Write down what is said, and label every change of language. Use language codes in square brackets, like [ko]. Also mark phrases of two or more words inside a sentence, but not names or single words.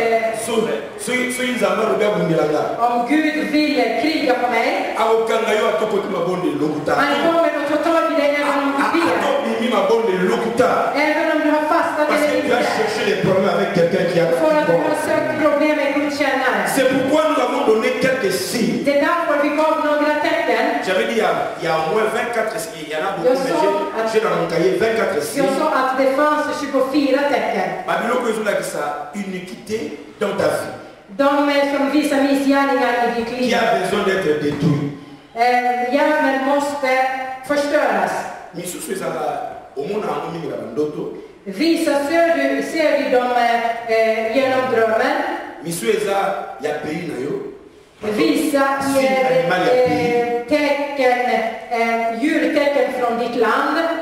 [sv] Om Gud vill kriga på mig. Han kommer att ta tag i dig även om du ber. Även om du har fastat eller inte. För att du har sökt problem med gudstjänare. [fr] C'est pourquoi nous avons donné quelques signes. [sv] Det är därför vi gav några tecken. [fr] J'avais dit il y a au moins 24 signes. Il y en a beaucoup, mais j'ai dans mon cahier 24 signes. [sv] Jag sa att det fanns 24 tecken. [fr] Iniquité dans ta vie. [sv] De som visar missgärningar i ditt liv. [fr] Qui a besoin d'être détruit. [sv] Hjärnan måste förstöras. Vissa ser du dem genom drömmen. Vissa tecken, djurtecken från ditt land.